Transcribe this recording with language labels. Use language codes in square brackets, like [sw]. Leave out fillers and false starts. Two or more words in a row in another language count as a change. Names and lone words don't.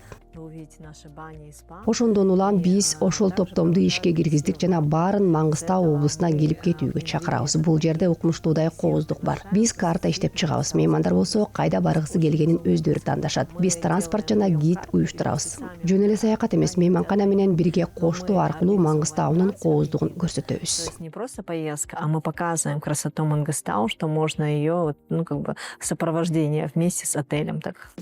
[ky] Ошондон улам биз ошол топтомду ишке киргиздик жана баарын Маңгыстау облусуна келип кетүүгө чакырабыз. Бул жерде укмуштуудай кооздук бар. Биз карта иштеп чыгабыз. Меймандар болсо кайда баргысы келгенин өздөрү тандашат. Биз транспорт жана гид уюштурабыз. Жөн эле саякат эмес, мейманкана менен бирге коштоо аркылуу Маңгыстаунун кооздугун көрсөтөбүз. [ru] не просто поездка, а мы показываем красоту Мангыстау, что можно ее, сопровождение вместе с отелем. Так.